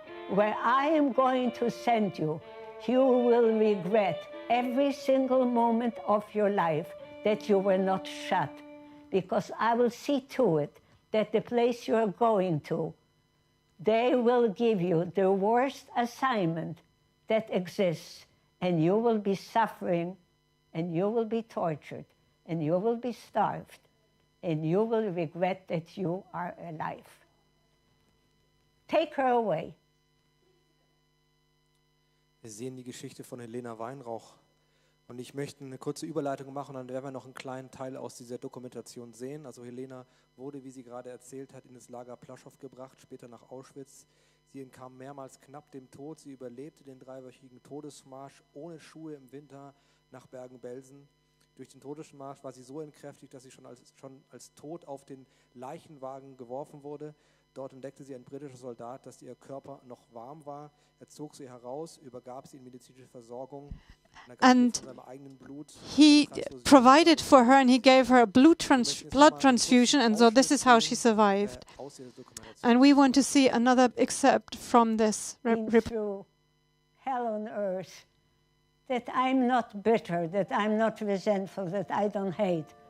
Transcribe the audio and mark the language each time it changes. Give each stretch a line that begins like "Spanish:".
English: Where I am going to send you, you will regret every single moment of your life that you were not shot, because I will see to it that the place you are going to, they will give you the worst assignment that exists, and you will be suffering, and you will be tortured, and you will be starved, and you will regret that you are alive. Take her away.
German: Wir sehen die Geschichte von Helena Weinrauch. Und ich möchte eine kurze Überleitung machen, dann werden wir noch einen kleinen Teil aus dieser Dokumentation sehen. Also Helena wurde, wie sie gerade erzählt hat, in das Lager Plaschow gebracht, später nach Auschwitz. Sie entkam mehrmals knapp dem Tod. Sie überlebte den 3-wöchigen Todesmarsch ohne Schuhe im Winter nach Bergen-Belsen. Durch den Todesmarsch war sie so entkräftigt, dass sie schon als tot auf den Leichenwagen geworfen wurde. Dort entdeckte sie ein britischer Soldat, dass ihr Körper noch warm war. Er zog sie heraus, übergab sie in medizinische Versorgung.
English: And he provided for her and he gave her a blood transfusion, and so this is how she survived. And we want to see another excerpt from this. Through hell on earth, that I'm not bitter, that I'm not resentful, that I don't hate.